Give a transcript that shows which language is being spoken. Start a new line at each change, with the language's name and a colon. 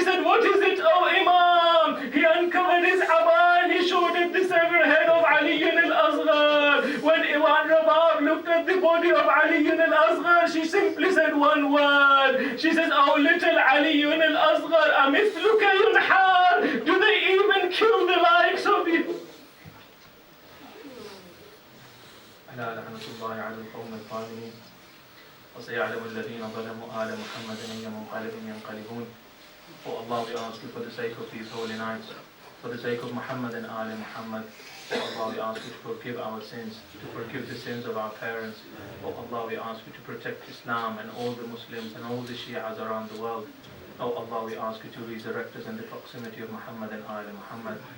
English: what is it, O Imam? He uncovered his abba and he showed it the severed head of Ali al-Asghar. When Iwan Rabab looked at the body of Ali al-Asghar, she simply said one word. She says, oh little Ali al-Asghar,
Arabic: amithluka yunhar.
English: Do they even kill the likes of you?
Arabic: ألا لعنة الله على القوم الظالمين وسيعلم الذين ظلموا آل محمد أي منقلب ينقلبون.
English: Oh Allah, we ask you for the sake of these holy nights, for the sake of Muhammad and Ali Muhammad. Oh Allah, we ask you to forgive our sins, to forgive the sins of our parents. Oh Allah, we ask you to protect Islam and all the Muslims and all the Shias around the world. Oh Allah, we ask you to resurrect us in the proximity of Muhammad and Ali Muhammad.